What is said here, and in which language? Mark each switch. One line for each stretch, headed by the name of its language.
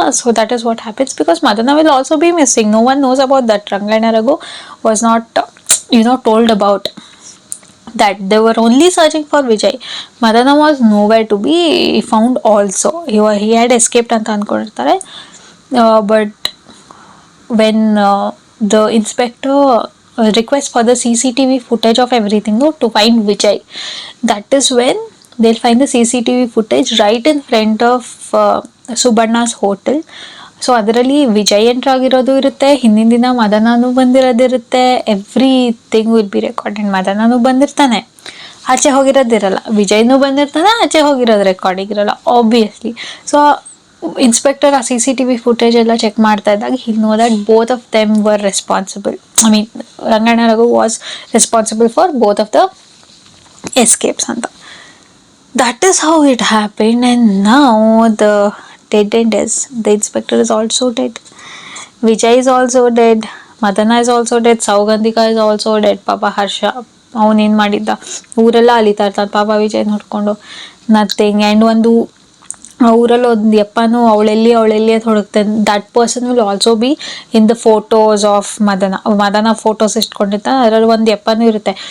English: So that is what happens, because Madana will also be missing. No one knows about that. Rangayana Raghu was not told about that. They were only searching for Vijay. Madana was nowhere to be found also. He had escaped
Kannada: ಅಂತ ಅಂದ್ಕೊಂಡಿರ್ತಾರೆ.
English: But when the inspector request for the CCTV footage of everything to find Vijay, that is when they'll find the CCTV footage right in front of Subbanna's hotel.
Kannada: So ಅದರಲ್ಲಿ Vijay entry ಆಗಿರೋದು ಇರುತ್ತೆ, ಹಿಂದಿನ ದಿನ ಮದನಾನು ಬಂದಿರೋದಿರುತ್ತೆ,
English: Everything will be recorded.
Kannada: ಮದನಾನು ಬಂದಿರ್ತಾನೆ, ಆಚೆ ಹೋಗಿರೋದಿರಲ್ಲ. ವಿಜಯ್ನು ಬಂದಿರ್ತಾನೆ, ಆಚೆ ಹೋಗಿರೋದು recording ಇರಲ್ಲ obviously.
English: so inspector
Kannada: ಆ CCTV ಫುಟೇಜ್ ಎಲ್ಲ ಚೆಕ್ ಮಾಡ್ತಾ ಇದ್ದಾಗ
English: He know that both of them were responsible. I mean Ranganna Raghu was responsible for both of the escapes ಅಂತ. That is how it happened, and now the dead end is the inspector is also dead. Vijay is also dead. Madana is also dead. Saugandhika is also dead.
Kannada: ಪಾಪ ಹರ್ಷ ಅವನೇನು ಮಾಡಿದ್ದ, ಊರೆಲ್ಲ ಅಲಿತಾ ಇರ್ತಾನೆ ಪಾಪ ವಿಜಯ್ ನೋಡ್ಕೊಂಡು, nothing. And ಒಂದು ಊರಲ್ಲಿ ಒಂದು ಯಪ್ಪನು ಅವಳೆಲ್ಲಿ ಅಂತ ಹುಡುಕ್ತಾನೆ.
English: that person will also be in the photos of Madana photos
Kannada: ಇಟ್ಕೊಂಡಿರ್ತಾನೆ, ಅದರಲ್ಲಿ ಒಂದು ಯಪ್ಪನೂ ಇರುತ್ತೆ.